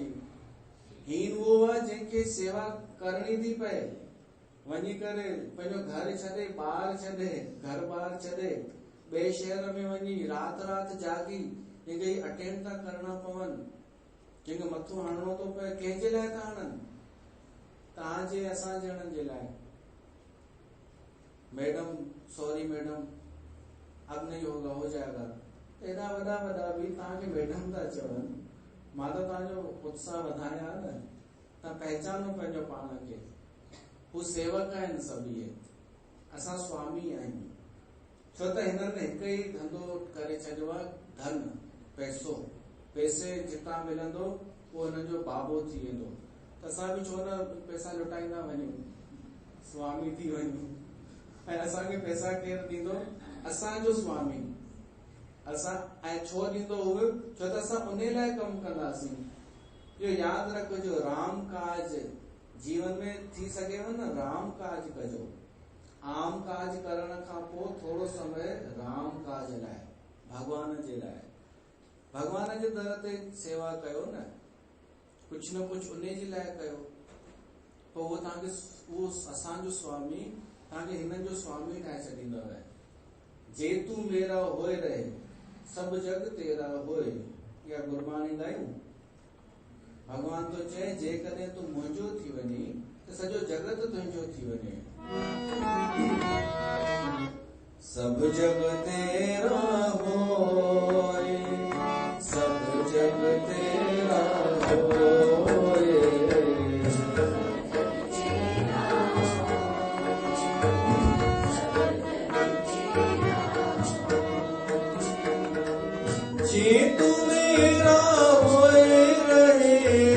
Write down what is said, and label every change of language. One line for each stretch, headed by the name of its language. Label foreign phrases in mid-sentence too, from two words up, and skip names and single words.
Sindhi: हीन उहो आहे जंहिंखे सेवा करणी थी पए, वञी करे पंहिंजो घर छॾे, ॿार छॾे, घर ॿार छॾे, ॿिए शहर में वञी राति राति जागी जंहिंखे अटेंड था करणा पवनि, जंहिंखे मथो हणणो थो पए, कंहिंजे लाइ था हणनि? तव्हांजे असां ॼणनि जे लाइ।
Hindi: मैडम, सॉरी मैडम, अब नहीं होगा, हो जाएगा,
Sindhi: एॾा वॾा वॾा बि तव्हांखे मैडम था चवनि, मां त तव्हांजो उत्साह वधाया न। तव्हां पहचानो पंहिंजो पाण खे, हू सेवक आहिनि सभु इहे, असां स्वामी आहियूं। छो त हिननि हिकु ई धंधो करे छॾियो आहे, धन, पैसो, पैसे जितां मिलंदो उहो हिननि जो बाबो थी वेंदो। त असां बि छो न पैसा लुटाईंदा वञूं, स्वामी थी वञूं, ऐं असांखे पैसा केरु ॾींदो? असांजो स्वामी। असां ऐं छो ॾींदो उहो? छो त असां उन लाइ कमु कंदासीं। इहो यादि रखिजो, राम काज जीवन में थी सघेव न, राम काज कजो। आम काज करण खां पोइ थोरो समय राम काज लाइ, भगवान जे लाइ, भगवान जे दर ते सेवा कयो न, कुझु न कुझु उन जे लाइ कयो। पोइ उहो तव्हांखे, उहो असांजो स्वामी तव्हांखे हिननि जो स्वामी ठाहे छॾींदव।
Punjabi: जे तू मेरा होए रहे, सब जग तेरा होए,
Sindhi: या गुरबाणी ॻायूं। भगवान तो चए, जेकॾहिं तूं मुंहिंजो थी वञे त सॼो जगत तुंहिंजो थी वञे।
Punjabi: सब जग तेरा होए, सब जग तेरा होए, जे तू मेरा होए रहे,